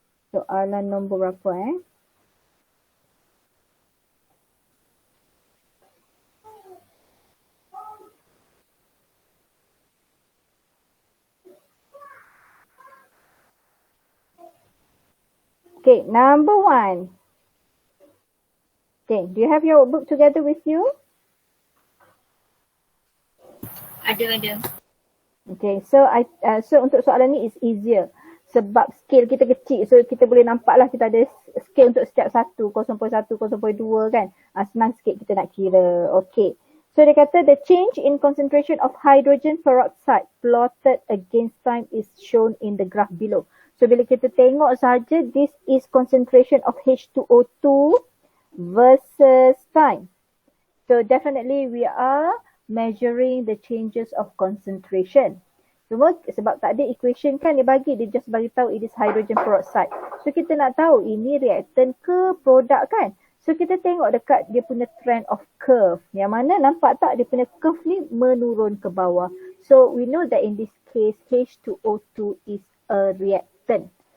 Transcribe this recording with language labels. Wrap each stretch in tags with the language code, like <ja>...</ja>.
<ms>Soalan nombor berapa</ms> <en>Okay, number 1. Okay, do you have your workbook together with you?</en> <ms>Ada.</ms> <en>Okay, so</en> <ms>untuk soalan ni</ms> <en>is easier.</en> <ms>Sebab scale kita kecil, so kita boleh nampak lah kita ada scale untuk setiap 0.1, 0.2 kan. Senang sikit kita nak kira.</ms> <en>Okay, so</en> <ms>dia kata</ms> <en>the change in concentration of hydrogen peroxide plotted against time is shown in the graph below. So</en> <ms>bila kita tengok saja,</ms> <en>this is concentration of H2O2 versus time. So definitely we are measuring the changes of concentration.</en> <ms>Cuma sebab tak ada equation kan dia just bagi tahu</ms> <en>it is hydrogen peroxide.</en> <ms>So kita nak tahu ini reactant ke produk kan. So kita tengok dekat dia punya</ms> <en>trend of curve.</en> <ms>Yang mana nampak tak dia punya curve ni menurun ke bawah.</ms> <en>So we know that in this case H2O2 is a reactant.</en>